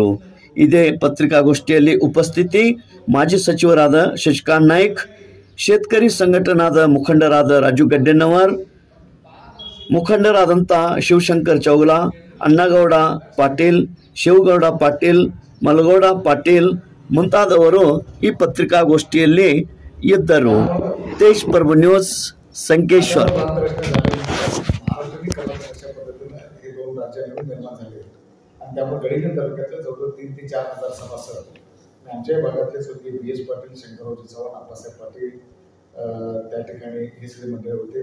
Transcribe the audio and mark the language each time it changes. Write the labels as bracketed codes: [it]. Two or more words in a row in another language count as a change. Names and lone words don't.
[kn] ಇದೇ ಪತ್ರಿಕಾಗೋಷ್ಠಿಯಲ್ಲಿ ಉಪಸ್ಥಿತಿ ಮಾಜಿ ಸಚಿವರಾದ ಶಶಿಕಾಂತ್ ನಾಯ್ಕ್, ಶೇತಕರಿ ಸಂಘಟನಾದ ಮುಖಂಡರಾದ ರಾಜು ಗಡ್ಡೆನ್ನವರ್, ಮುಖಂಡರಾದಂಥ ಶಿವಶಂಕರ್ ಚೌಗಲ, ಅಣ್ಣಗೌಡ ಪಾಟೀಲ್, ಶಿವಗೌಡ ಪಾಟೀಲ್, ಮಲಗೌಡ ಪಾಟೀಲ್ ಮುಂತಾದವರು ಈ ಪತ್ರಿಕಾಗೋಷ್ಠಿಯಲ್ಲಿ ಇದ್ದರು। [hi] तेज प्रभु न्यूज संकेश्वर। [mr] गडिंग तालुक्यातल्या जवळजवळ 3 ते 4 हजार सभासद आमच्या भागातले स्वर्गीय BS पाटील, शंकरराव चव्हाण, अप्पासाहेब पाटील त्या ठिकाणी हे सगळे मंडळ होते।